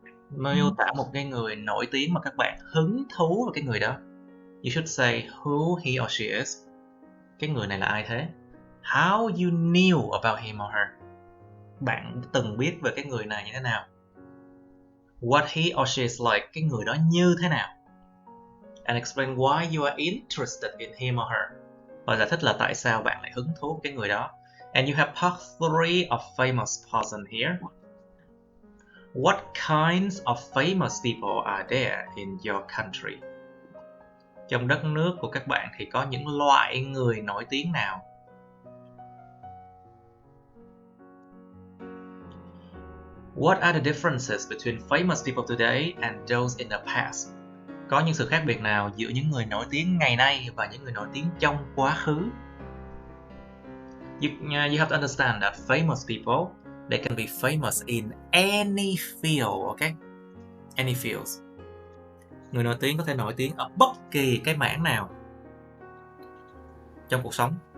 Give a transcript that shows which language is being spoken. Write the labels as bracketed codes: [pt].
[vi] Miêu tả một cái người nổi tiếng mà các bạn hứng thú vào cái người đó. [en] You should say who he or she is. [vi] Cái người này là ai thế? [en] How you knew about him or her. [vi] Bạn từng biết về cái người này như thế nào? [en] What he or she is like. [vi] Cái người đó như thế nào? [en] And explain why you are interested in him or her. [vi] Và giải thích là tại sao bạn lại hứng thú với cái người đó. [en] And you have part 3 of famous person here. What kinds of famous people are there in your country? [vi] Trong đất nước của các bạn thì có những loại người nổi tiếng nào? [en] What are the differences between famous people today and those in the past? [vi] Có những sự khác biệt nào giữa những người nổi tiếng ngày nay và những người nổi tiếng trong quá khứ? [en] You have to understand that famous people, they can be famous in any field, okay? Any fields. [vi] Người nổi tiếng có thể nổi tiếng ở bất kỳ cái mảng nào trong cuộc sống.